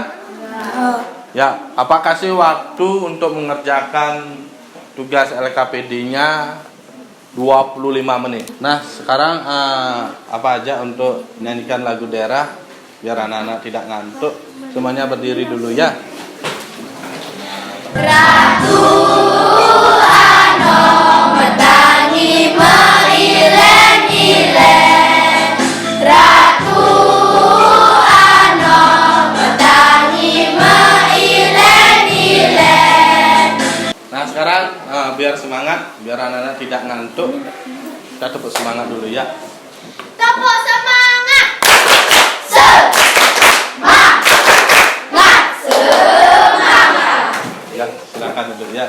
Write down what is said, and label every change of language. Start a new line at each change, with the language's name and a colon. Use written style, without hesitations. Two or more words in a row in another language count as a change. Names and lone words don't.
Indonesian: Ya, apa kasih waktu untuk mengerjakan tugas LKPD-nya 25 menit. Nah, sekarang apa aja untuk nyanyikan lagu daerah biar anak-anak tidak ngantuk. Semuanya berdiri dulu ya.
Balinese: Ratu Anom metangi mailen-ilen, Ratu Anom metangi mailen-ilen.
Indonesian: Nah, sekarang biar semangat, biar anak-anak tidak ngantuk, kita tepuk semangat dulu ya. Tepuk semangat, semangat, semangat. Ya, silakan duduk ya.